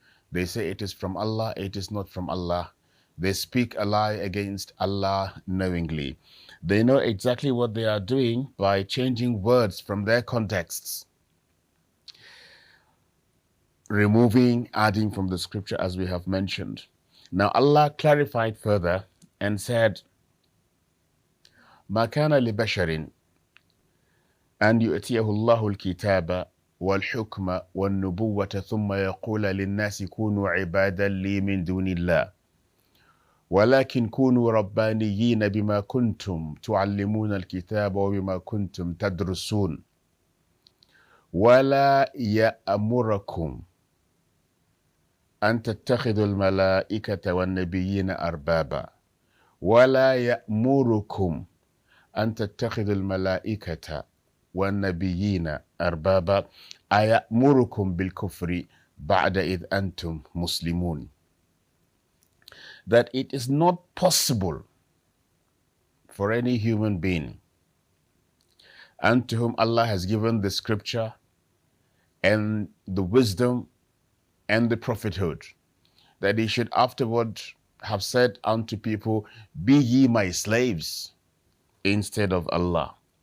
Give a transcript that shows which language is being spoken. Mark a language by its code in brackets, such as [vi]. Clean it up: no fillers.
[en] They say it is from Allah, it is not from Allah. They speak a lie against Allah knowingly. They know exactly what they are doing by changing words from their contexts, removing, adding from the scripture as we have mentioned. Now Allah clarified further and said, [ar] ما كان لبشر أن يؤتيه الله الكتاب والحكم والنبوة ثم يقول للناس كونوا عبادا لي من دون الله ولكن كونوا ربانيين بما كنتم تعلمون الكتاب وبما كنتم تدرسون ولا يأمركم أن تتخذوا الملائكة والنبيين أربابا ولا يأمركم أن تتخذوا الملائكة والنبيين أربابا أيأمركم بالكفر بعد إذ أنتم مسلمون. [en] That it is not possible for any human being unto whom Allah has given the scripture and the wisdom and the prophethood, that he should afterward have said unto people, be ye my slaves instead of Allah.